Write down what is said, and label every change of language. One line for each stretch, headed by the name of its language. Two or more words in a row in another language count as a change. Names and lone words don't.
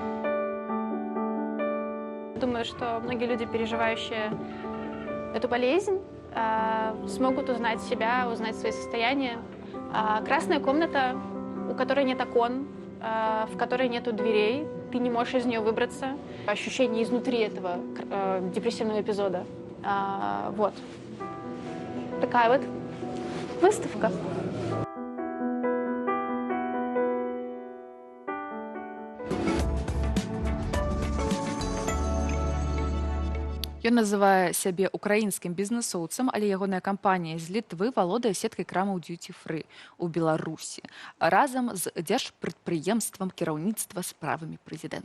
Russian: Думаю, что многие люди, переживающие эту болезнь, смогут узнать себя, узнать свои состояния. Красная комната, у которой нет окон, в которой нету дверей, ты не можешь из нее выбраться. Ощущение изнутри этого депрессивного эпизода. Вот. Такая вот выставка.
Belarusian: Ён называе сябе украінскім бізнесоўцам, але ягоная кампанія з Літвы валодае сеткай крамаў дьюти-фры ў Беларусі разам з дзяржпрадпрыемствам кіраўніцтва справамі прэзідэнта.